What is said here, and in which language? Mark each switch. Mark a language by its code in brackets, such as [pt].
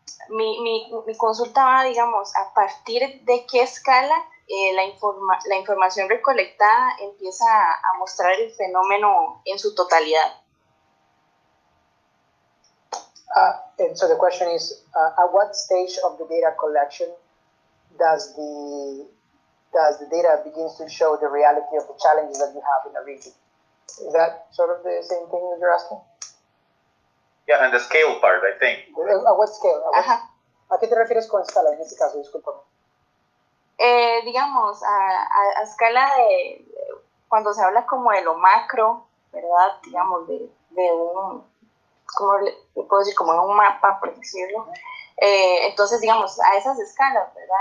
[es] Mi consulta va, digamos, a partir de qué escala la información recolectada empieza a mostrar el fenómeno en su totalidad. [en] And so the question is, at what stage of the data collection does the data begins to show the reality of the challenges that you have in a region? Is that sort of the same thing that you're asking? Yeah, and the scale part, I think. At what scale? [es] ¿A qué te refieres con escala en este caso? Discúlpame. Digamos, a escala de, cuando se habla como de lo macro, ¿verdad? Digamos, de un, ¿cómo le puedo decir? Como de un mapa, por decirlo. Entonces, digamos, a esas escalas, ¿verdad?